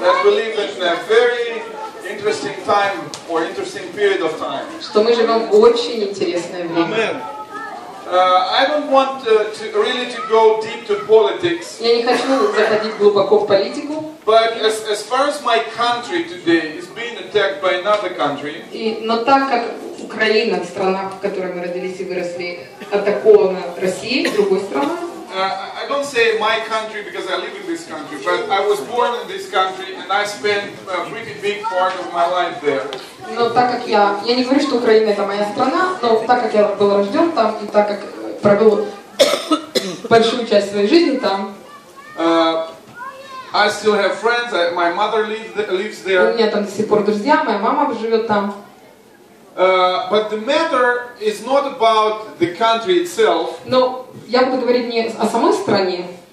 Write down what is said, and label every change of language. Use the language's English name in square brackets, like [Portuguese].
[English] that we live in a very interesting time or interesting period of time. [Russian] что мы живем в очень интересное время. [English] I don't want really to go deep to politics. [Russian] Я не хочу заходить глубоко в политику. [English] But as far as my country today is being attacked by another country, [Russian] Но так как Украина, страна, в которой мы родились и выросли, атакована Россией, другой страной. [English] I don't say my country because I live in this country, but I was born in this country and I spent a pretty big part of my life there. [Russian] Но так как я не говорю, что Украина это моя страна, но так как я был рожден там и так как провел большую часть своей жизни там. [English] I still have friends. My mother lives there. [Russian] У меня там до сих пор друзья, моя мама живет там. [English] But the matter is not about the country itself. [Russian] Но я буду говорить не о самой стране.